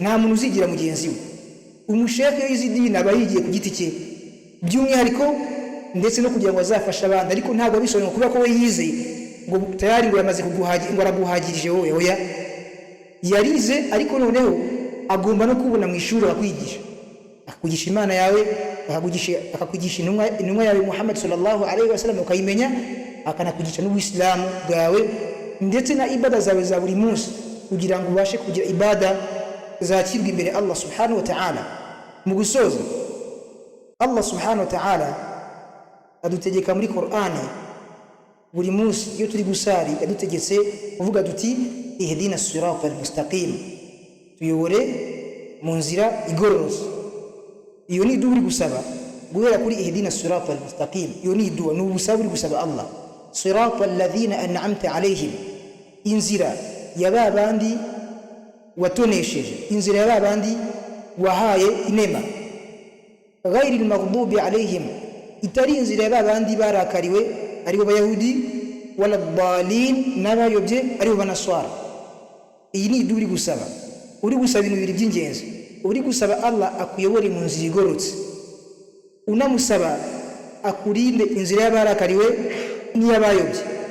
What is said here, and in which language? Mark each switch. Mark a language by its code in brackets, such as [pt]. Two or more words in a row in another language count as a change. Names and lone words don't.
[rw] Nta muntu uzigira mugenzi we. Umusheke w'izidini aba yigiye ku giti cye by'umwihariko, ndetse no kugira ngo azafashe abandi, ariko ntabwo abisobanura kuba ko we yize ngo tayari ngo yamaze kuguhagira, ngo araguhagirije wowe. Oya, yarize, ariko noneho agomba no kubona mu ishuri akwigisha, akakugisha Imana yawe, akakugisha intumwa yawe Muhammad [ar] صلى الله عليه وسلم, [rw] ukayimenya, akanakugisha n'Ubuislamu bwawe ndetse na ibada zawe za buri munsi, kugira ngo ubashe kugira ibada zakirwa imbere Allah [ar] سبحانه وتعالى. [rw] Mu gusoza, Allah [ar] سبحانه وتعالى [rw] adutegeka muri Qur'ani buri munsi iyo turi gusari, yadutegetse kuvuga duti [ar] اهدنا الصراط المستقيم, [rw] tuyobore mu nzira igororotse. Iyo ni dua uri gusaba guhera kuri [ar] اهدنا الصراط المستقيم. [rw] Iyo ni dua, ni ubusaba uri gusaba Allah, [ar] صراط الذين أنعمت عليهم, [rw] inzira ya babandi watonesheje, inzira ya babandi wahaye inema, [ar] غير المغضوب عليهم, [rw] itari inzira ya babandi barakariwe aribo bayahudi, [ar] ولا الضالين, [rw] n'abayobye aribo banaswara. Iyi ni dua uri gusaba. Uri gusaba ibintu bibiri by'ingenzi. Uri gusaba Allah akuyobore mu nzira igorotse, unamusaba akurinde inzira y'abarakariwe n'iy'abayobye.